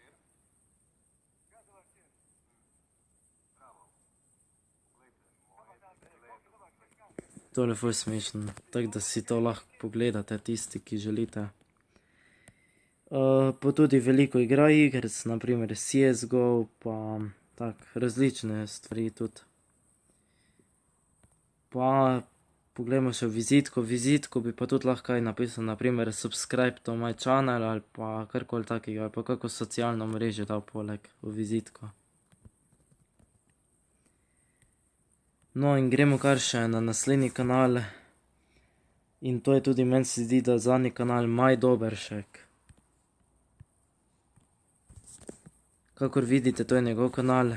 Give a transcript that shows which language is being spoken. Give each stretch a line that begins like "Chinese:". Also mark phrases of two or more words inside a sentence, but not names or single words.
Slovenian: Tole je ful smešno, tako da si to lahko pogledate tisti, ki želite. Pa tudi veliko igra igric, naprimer CSGO, pa tak, različne stvari tudi. Pa poglejmo še vizitko bi pa tudi lahko kaj napisal, naprimer
English: subscribe to my channel
Slovenian: ali pa karkoli takega, ali pa kako socialno mrežo dal poleg v vizitko. No, in gremo kar še na naslednji kanal. In to je tudi, meni se zdi, da zadnji kanal Maj Dobršek. Kakor vidite, to je njegov kanal.